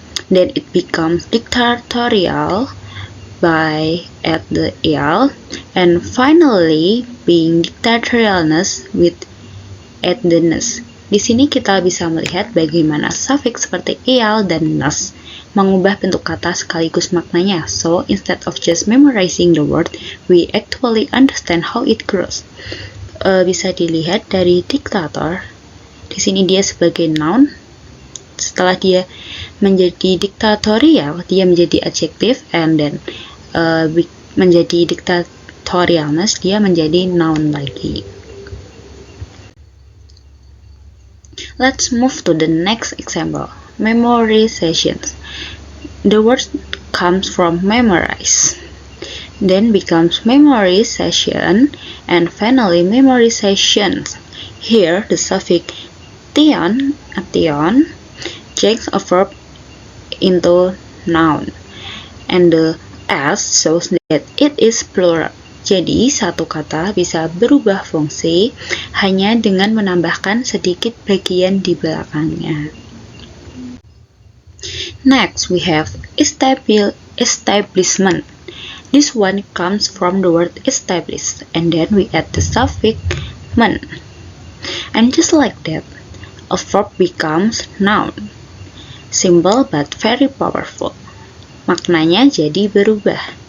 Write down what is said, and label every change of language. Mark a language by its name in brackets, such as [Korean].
[English] Then it becomes dictatorial by add the -al, and finally being dictatorialness with add the -ness. [Indonesian] Di sini kita bisa melihat bagaimana suffix seperti -al dan -ness mengubah bentuk kata sekaligus maknanya. [English] So, instead of just memorizing the word, we actually understand how it grows. [Indonesian] Bisa dilihat dari dictator. Di sini dia sebagai noun. Setelah dia menjadi dictatorial, dia menjadi adjective, [English] and then [Indonesian] menjadi dictatorialness, dia menjadi noun lagi. [English] Let's move to the next example. Memorizations. The word comes from memorize, then becomes memorization, and finally memorizations. Here, the suffix tion changes a verb into noun, and the s shows that it is plural. [Indonesian] Jadi, satu kata bisa berubah fungsi hanya dengan menambahkan sedikit bagian di belakangnya. [English] Next, we have establishment. This one comes from the word establish, and then we add the suffix -ment. And just like that, a verb becomes noun. Simple but very powerful. [Indonesian] Maknanya jadi berubah.